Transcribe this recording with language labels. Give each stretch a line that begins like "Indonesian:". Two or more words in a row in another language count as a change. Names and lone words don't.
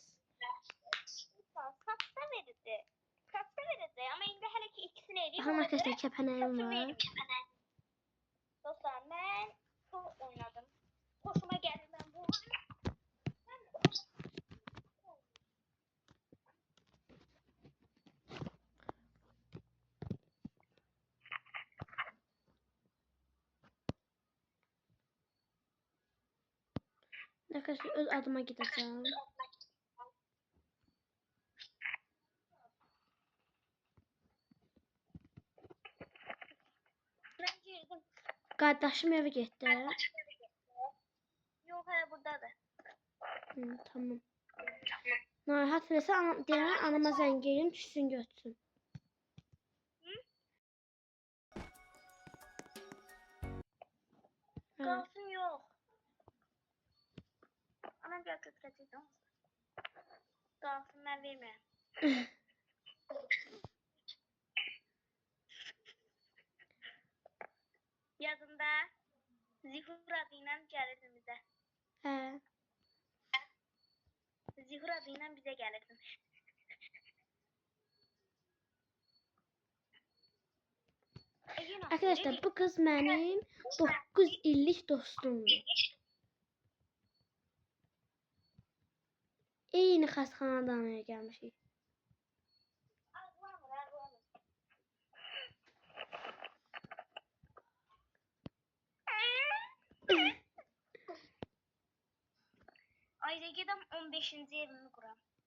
Turkish: Kaçta verirdi? Kaçta verirdi?
Azerbaijani: Ama indi hələ ki ikisini eləyib. Baxın arkadaşlar kəpənəyim var. Dostlar mən çok oynadım.
Turkish: Hoşuma geldi ben bu oyunu. Arkadaşlar öz adıma gideceğim. Ben girdim. Kardeşim eve gitti.
Azerbaijani: Yok hala buradadır.
Turkish: Tamam.
Azerbaijani: Narahat versə deyən anama zəng edeyim, düşsün götürsün.
Turkish: Kalsın yok. Anam gel götürecektim. Kalsın ben vermem. Yazında Zihur adıyla gelirdim bize. Hə. Zihur adıyla bize gelirdim. Arkadaşlar bu kız benim 9 illik dostumdur.
Azerbaijani: Eyni xəstəxanadan gəlmişik. Ayda gedəm 15-ci evimi quram.